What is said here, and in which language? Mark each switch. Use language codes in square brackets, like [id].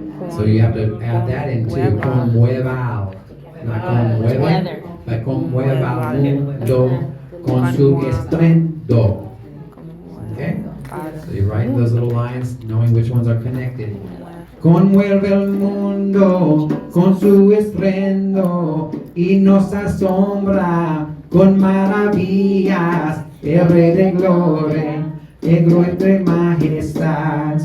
[en] So you have to add that into conmueva al. [es] Not conmueve, but conmueva al mundo con su estruendo. [en] Okay? So you write those little lines knowing which ones are connected. [es] Conmueve el mundo con su estruendo y nos asombra con maravillas, el Rey de Gloria, el gloria y majestad.